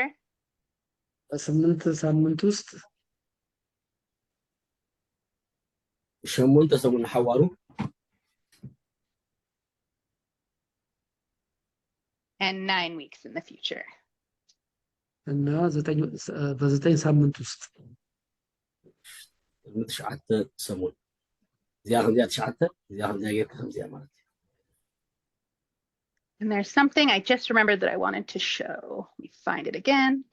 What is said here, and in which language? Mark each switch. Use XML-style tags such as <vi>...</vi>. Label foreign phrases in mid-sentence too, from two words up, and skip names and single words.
<am>በ8 ሳምንት ውስጥ</am> <ti>8 ሰሙን ሓዋሩ</ti> <en>and 9 weeks in the future</en> <am>እና በ9 ሳምንት ውስጥ</am> <ti>9 ሰሙን እዚኣ ከምዚኣ 9 እዚኣ ከምዚኣ ጌርካ ከምዚኣ ማለት እዩ</ti> <en>and there's something I just remembered that I wanted to show let me find it again</en>